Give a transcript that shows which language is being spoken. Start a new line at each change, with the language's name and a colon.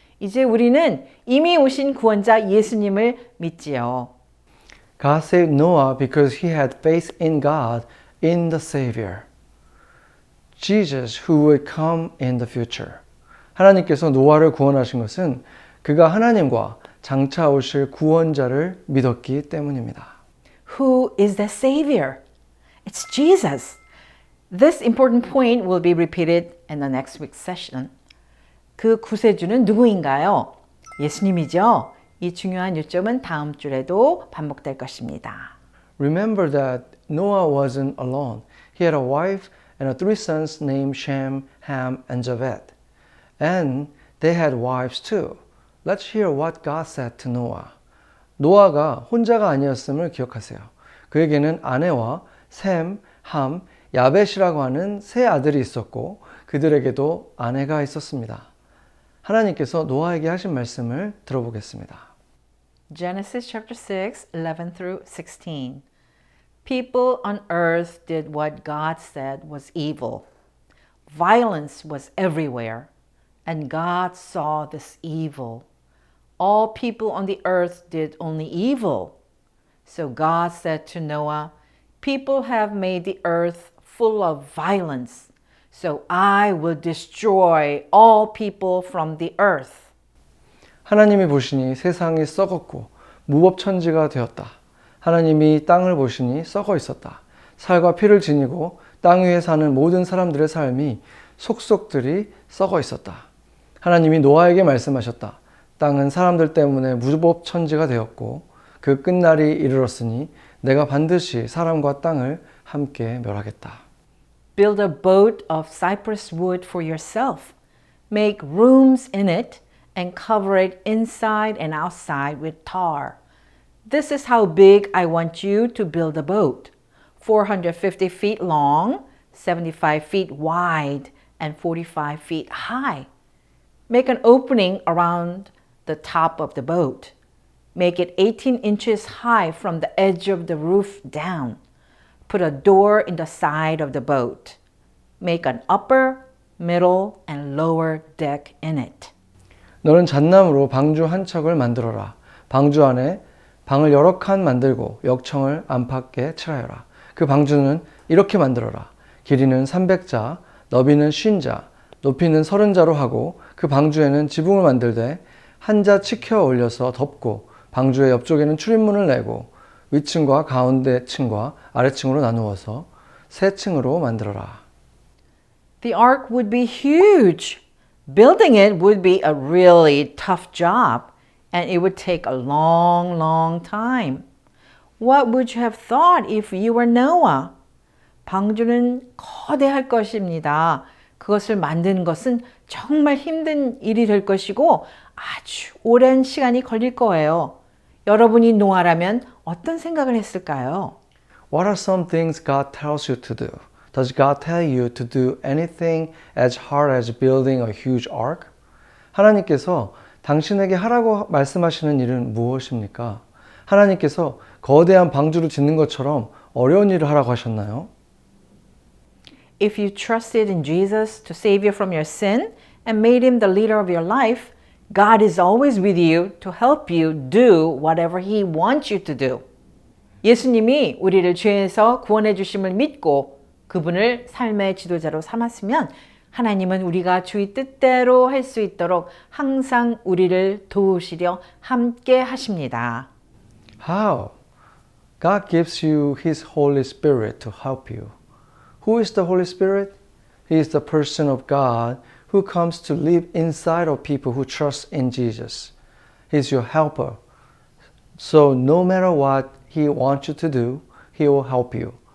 Korean: 이제 우리는 이미 오신 구원자 예수님을 믿지요.
English: God saved Noah because he had faith in God in the Savior. Jesus who would come in the future.
Korean: 하나님께서 노아를 구원하신 것은 그가 하나님과 장차 오실 구원자를 믿었기 때문입니다.
English: Who is the Savior? It's Jesus. This important point will be repeated in the next week's session.
Korean: 그 구세주는 누구인가요? 예수님이죠. 이 중요한 요점은 다음 주에도 반복될 것입니다.
English: Remember that Noah wasn't alone. He had a wife and 3 sons named Shem, Ham, and Japheth. And they had wives too. Let's hear what God said to Noah.
Korean: 노아가 혼자가 아니었음을 기억하세요. 그에게는 아내와 셈, 함, 야벳이라고 하는 3 아들이 있었고 그들에게도 아내가 있었습니다. 하나님께서 노아에게 하신 말씀을 들어보겠습니다.
English: Genesis chapter 6, 11 through 16. People on earth did what God said was evil. Violence was everywhere, and God saw this evil. All people on the earth did only evil. So God said to Noah, people have made the earth full of violence, so I will destroy all people from the earth.
Korean: 하나님이 보시니 세상이 썩었고 무법천지가 되었다. 하나님이 땅을 보시니 썩어 있었다. 살과 피를 지니고 땅 위에 사는 모든 사람들의 삶이 속속들이 썩어 있었다. 하나님이 노아에게 말씀하셨다. 땅은 사람들 때문에 무법천지가 되었고 그 끝날이 이르렀으니 내가 반드시 사람과 땅을 함께 멸하겠다.
English: Build a boat of cypress wood for yourself. Make rooms in it and cover it inside and outside with tar. This is how big I want you to build a boat. 450 feet long, 75 feet wide, and 45 feet high. Make an opening around the top of the boat. Make it 18 inches high from the edge of the roof down. Put a door in the side of the boat. Make an upper, middle, and lower deck in it.
Korean: 너는 잣나무로 방주 한 척을 만들어라. 방주 안에 방을 여러 칸 만들고 역청을 안팎에 칠하여라. 그 방주는 이렇게 만들어라. 길이는 300자, 너비는 50자, 높이는 30자로 하고 그 방주에는 지붕을 만들되 한 자 치켜 올려서 덮고 방주의 옆쪽에는 출입문을 내고 위층과 가운데 층과 아래층으로 나누어서 세 층으로 만들어라.
English: The ark would be huge. Building it would be a really tough job, and it would take a long, long time. What would you have thought if you were Noah?
Korean: 방주는 거대할 것입니다. 그것을 만드는 것은 정말 힘든 일이 될 것이고 아주 오랜 시간이 걸릴 거예요. 여러분이 노아라면 어떤 생각을 했을까요?
English: What are some things God tells you to do? Does God tell you to do anything as hard as building a huge ark?
Korean: 하나님께서 당신에게 하라고 말씀하시는 일은 무엇입니까? 하나님께서 거대한 방주를 짓는 것처럼 어려운 일을 하라고 하셨나요?
English: If you trusted in Jesus to save you from your sin and made him the leader of your life, God is always with you to help you do whatever he wants you to do.
Korean: 예수님이 우리를 죄에서 구원해 주심을 믿고 그분을 삶의 지도자로 삼았으면 하나님은 우리가 주의 뜻대로 할 수 있도록 항상 우리를 도우시려 함께 하십니다.
English: How? God gives you His Holy Spirit to help you. Who is the Holy Spirit? He is the person of God who comes to live inside of people who trust in Jesus. He's your helper. So no matter what He wants you to do, He will help you.